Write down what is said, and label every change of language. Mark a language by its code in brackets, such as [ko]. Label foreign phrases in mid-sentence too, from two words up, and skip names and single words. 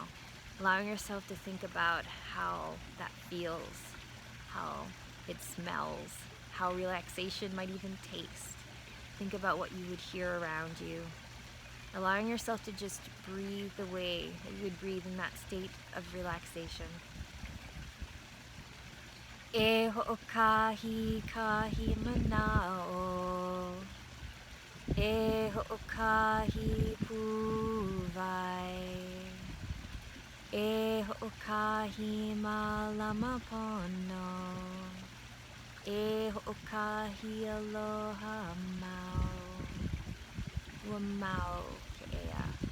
[en] Allowing yourself to think about how that feels, how it smells, how relaxation might even taste. Think about what you would hear around you. Allowing yourself to just breathe the way that you would breathe in that state of relaxation. [haw] E ho'okahi kahi manao, e ho'okahi puwai, e ho'okahi malama pono, e ho'okahi aloha mau, wa mau ke'ea.